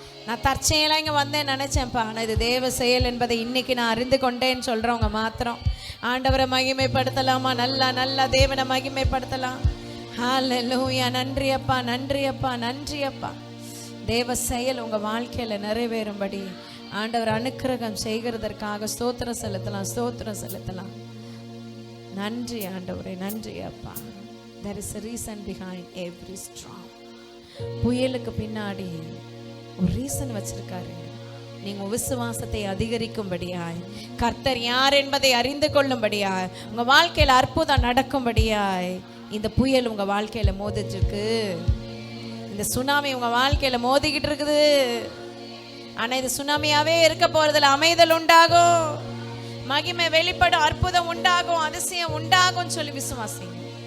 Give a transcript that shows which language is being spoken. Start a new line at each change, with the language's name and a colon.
Tamil: நான் தற்செயலாக இங்கே வந்தேன் நினச்சேன்ப்பா, ஆனால் இது தேவ செயல் என்பதை இன்னைக்கு நான் அறிந்து கொண்டேன்னு சொல்கிறவங்க மாத்திரம் ஆண்டவரை மகிமைப்படுத்தலாமா? நல்லா தேவனை மகிமைப்படுத்தலாம். ஹalleluya. நன்றி அப்பா, நன்றி அப்பா, நன்றி அப்பா. தேவ செயல் உங்க வாழ்க்கையில நிறைவேறும்படி ஆண்டவர் அனுக்கிரகம் செய்கிறதற்காக ஸ்தோத்திரம் செலுத்தலாம், ஸ்தோத்திரம் செலுத்தலாம். நன்றி ஆண்டவரே, நன்றி அப்பா.
English: There is a reason behind every storm.
Tamil: புயலுக்கு பின்னாடி ஒரு ரீசன் வச்சிருக்காரு. நீங்க விசுவாசத்தை அதிகரிக்கும்படியாய், கர்த்தர் யார் என்பதை அறிந்து கொள்ளும்படியாய், உங்க வாழ்க்கையில அற்புதம் நடக்கும்படியாய் இந்த புயல் உங்க வாழ்க்கையில மோதிட்டு இருக்கு. இந்த சுனாமி உங்க வாழ்க்கையில மோதிக்கிட்டு இருக்குது. ஆனா இது சுனாமியாவே இருக்க போறதுல அமைதல் உண்டாகும், மகிமை வெளிப்படும், அற்புதம் உண்டாகும், அதிசயம் உண்டாகும் சொல்லி விசுவாசிங்க.